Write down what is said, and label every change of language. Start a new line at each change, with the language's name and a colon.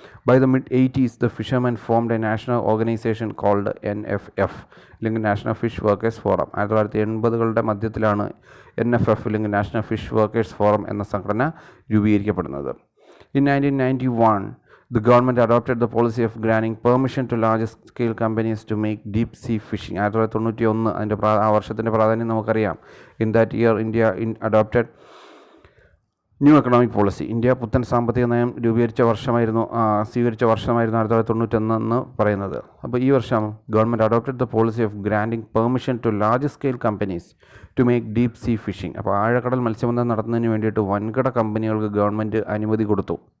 English: By the mid-80s, the fishermen formed a national organization called NFF, അല്ലെങ്കിൽ national fish workers forum.
Malayalam: 1980കളുടെ മധ്യത്തിലാണ് NFF അല്ലെങ്കിൽ national fish workers forum എന്ന സംഘടന രൂപീകരിക്കപ്പെടുന്നത്.
English: In 1991, the government adopted the policy of granting permission to large-scale companies to make deep-sea fishing.
Malayalam: 1991 അതിൻ്റെ ആ വർഷത്തിൻ്റെ പ്രാധാന്യം നമുക്കറിയാം.
English: In that year, India adopted new economic policy.
Malayalam: India പുത്തൻ സാമ്പത്തിക നയം സ്വീകരിച്ച വർഷമായിരുന്നു 1991 എന്ന് പറയുന്നത്. അപ്പോൾ ഈ വർഷം
English: Government adopted the policy of granting permission to large scale companies to make deep sea fishing.
Malayalam: അപ്പോൾ ആഴക്കടൽ മത്സ്യബന്ധനം നടത്തുന്നതിന് വേണ്ടിയിട്ട് വൻകിട കമ്പനികൾക്ക് ഗവൺമെൻറ് അനുമതി കൊടുത്തു.